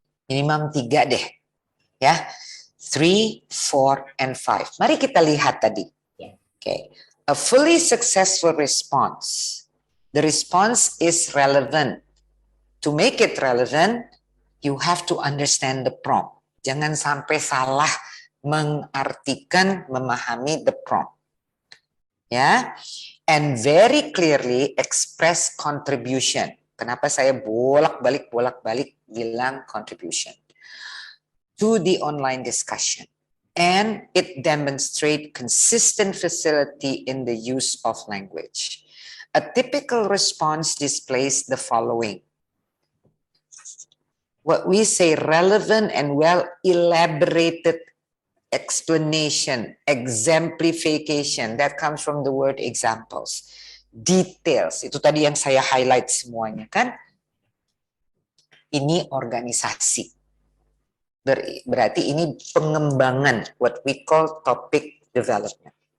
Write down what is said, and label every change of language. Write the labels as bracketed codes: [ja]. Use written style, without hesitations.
[id] Minimum 3 deh. Ya. 3, 4, and 5. Mari kita lihat tadi. Okay. [en] A fully successful response. The response is relevant. To make it relevant, you have to understand the prompt. [id] Jangan sampai salah mengartikan, memahami [en] the prompt. [id] Ya. [en] And very clearly express contribution. [id] Kenapa saya bolak-balik bilang contribution to the online discussion. [en] And it demonstrates consistent facility in the use of language. A typical response displays the following. What we say relevant and well elaborated explanation, exemplification, that comes from the word examples. [id] Details, itu tadi yang saya highlight semuanya kan. Ini organisasi. Berarti ini pengembangan, [en] what we call topic development.